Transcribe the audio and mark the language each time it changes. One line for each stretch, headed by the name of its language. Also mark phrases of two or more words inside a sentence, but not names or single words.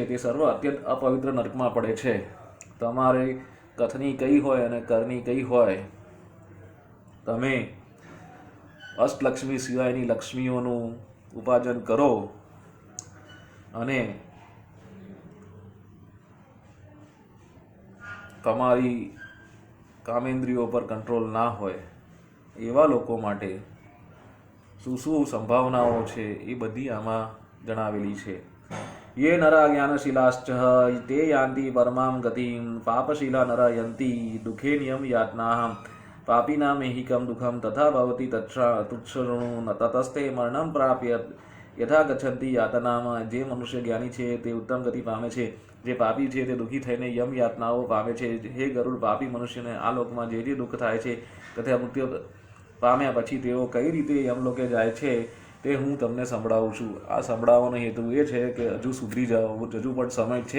Gujarati: તે સર્વ અત્યંત અપવિત્ર નરકમાં પડે છે. તમારે કથની કઈ હોય અને કરની કઈ હોય, તમે અષ્ટલક્ષ્મી સિવાયની લક્ષ્મીઓનું ઉપાર્જન કરો અને તમારી કામેન્દ્રિયો પર કંટ્રોલ ના હોય એવા લોકો માટે શું શું સંભાવનાઓ છે એ બધી આમાં જણાવેલી છે.
Sanskrit: ये नरा ज्ञानशीलाश्च ते यान्ति परमां गतिं पापशीला नरा यन्ति दुःखे नियम यातनाः पापिनामेहिकं दुःखं तथा भवति तुच्छृणु ततस्ते मरणं प्राप्य यथा गच्छन्ति यातनाम.
Gujarati: જે મનુષ્ય જ્ઞાની છે તે ઉત્તમ ગતિ પામે છે, જે પાપી છે તે દુઃખી થઈને યમ યાતનાઓ પામે છે. હે ગરુડ, પાપી મનુષ્યને આ લોકમાં જે દુઃખ થાય છે તથા મૃત્યુ પામ્યા પછી તેઓ કઈ રીતે યમલોકે જાય છે તે હું તમને સંભળાવું છું. આ સંભળાવવાનો હેતુ એ છે કે હજુ સુધરી જાઓ, હજુ પણ સમય છે.